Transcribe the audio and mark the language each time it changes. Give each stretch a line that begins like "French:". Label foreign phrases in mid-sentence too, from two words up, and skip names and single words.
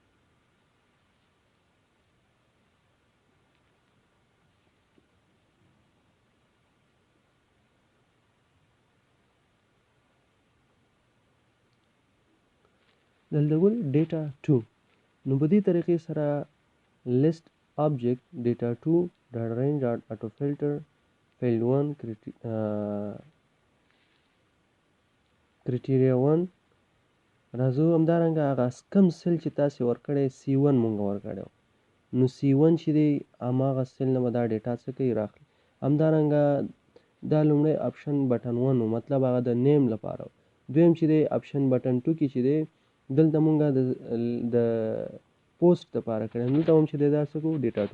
Pashto: دلته ګورئ
English: data two
Pashto: نو په دې طریقې سره
English: لیست object data 2 data range auto filter field 1
Pashto: criteria 1 راځو همدارنګه هغه کم سیل چې تاسې ورکړی C1 مونږ ورکړی نو C1 چې دی هماغه سیل نه به دا ډیټا څه کوي راخلي همدارنګه دا لومړی
English: option button
Pashto: 1 و مطلب هغه د نیم لپاره دویم چې دی
English: option button
Pashto: 2 کې چې دی دلته مونږه د پوسټ لپاره کړی دلته هم چې دی دا څه کوو